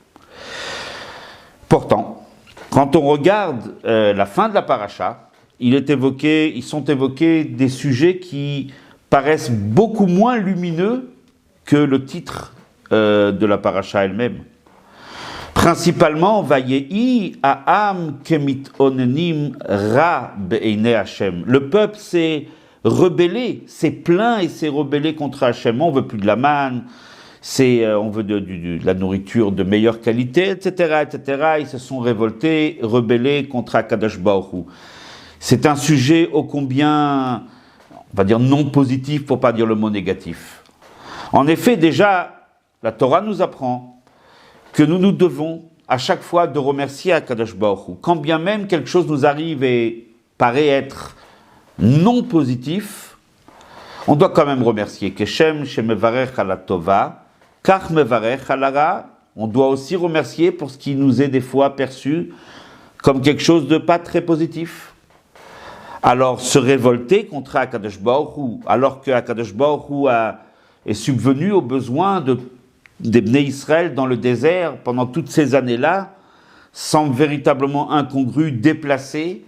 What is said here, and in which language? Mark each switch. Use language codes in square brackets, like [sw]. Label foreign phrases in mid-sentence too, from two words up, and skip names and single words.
[fr] Pourtant, quand on regarde la fin de la paracha, ils sont évoqués des sujets qui paraissent beaucoup moins lumineux que le titre de la paracha elle-même. Principalement, [he] ויהי העם כמתאוננים רע בעיני השם. [fr] Le peuple s'est rebellé, s'est plaint et s'est rebellé contre Hashem. On veut plus de la manne, on veut de la nourriture de meilleure qualité, etc., etc. Ils se sont révoltés, rebellés contre [he] הקדוש ברוך הוא. [fr] C'est un sujet ô combien, on va dire non positif, pour pas dire le mot négatif. En effet, déjà, la Torah nous apprend que nous devons à chaque fois de remercier [he] הקדוש ברוך הוא. [fr] Quand bien même quelque chose nous arrive et paraît être non positif, on doit quand même remercier. [he] כשם שמברך על הטובה, כך מברך על הרעה. [fr] On doit aussi remercier pour ce qui nous est des fois perçu comme quelque chose de pas très positif. Alors, se révolter contre [he] הקדוש ברוך הוא, [fr] alors que [he] הקדוש ברוך הוא [fr] est subvenu aux besoins des [he] בני ישראל [fr] dans le désert pendant toutes ces années-là, semble véritablement incongru, déplacé.